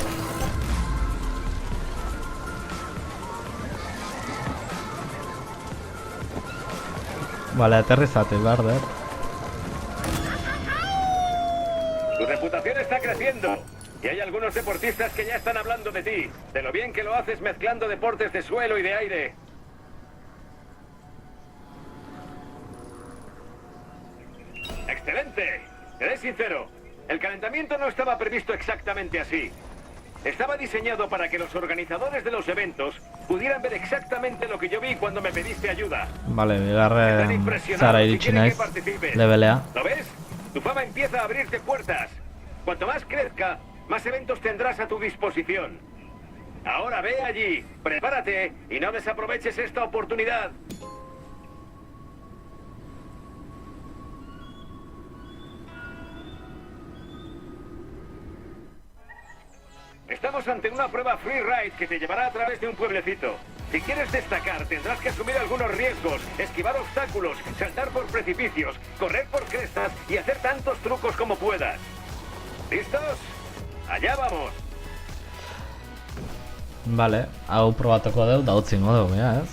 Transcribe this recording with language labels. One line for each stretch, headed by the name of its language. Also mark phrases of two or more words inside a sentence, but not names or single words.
Spanish: Vale, aterrizate, Barder. Tu reputación está creciendo. Y hay algunos deportistas que ya están hablando de ti. De lo bien que lo haces mezclando deportes de suelo y de aire. ¡Excelente! Seré sincero. El calentamiento no estaba previsto exactamente así. Estaba diseñado para que los organizadores de los eventos pudieran ver exactamente lo que yo vi cuando me pediste ayuda. Vale,
Basque: bigarren zara iritsi naiz levelea.
Spanish: ¿Lo ves? Tu fama empieza a abrirte puertas. Cuanto más crezca, más eventos tendrás a tu disposición. Ahora ve allí, prepárate y no desaproveches esta oportunidad. Estamos ante una prueba free ride que te llevará a través de un pueblecito. Si quieres destacar, tendrás que asumir algunos riesgos, esquivar obstáculos, saltar por precipicios, correr por crestas y hacer tantos trucos como puedas. ¿Listos? ¡Allá vamos! Vale,
Basque: hau probatuko dut, da utzingo dugu, ja, ez?